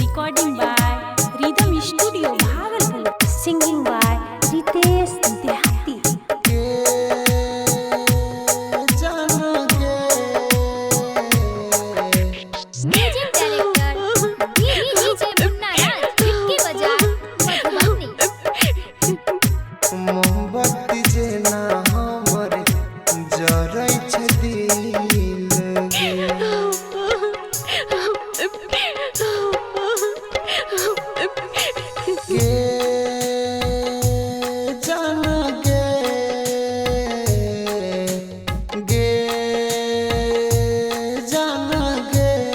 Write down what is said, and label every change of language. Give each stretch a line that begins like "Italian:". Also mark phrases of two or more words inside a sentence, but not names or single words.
English: Recording by Rhythm Studio, Bhagalpur. Singing by Ritesh Dehati. Music Director DJ Munna Raj Khidki Baja Madhubani.
Maithili: मोमबत्ती जेना हमर जरै छै दिल गे जान गे जान गे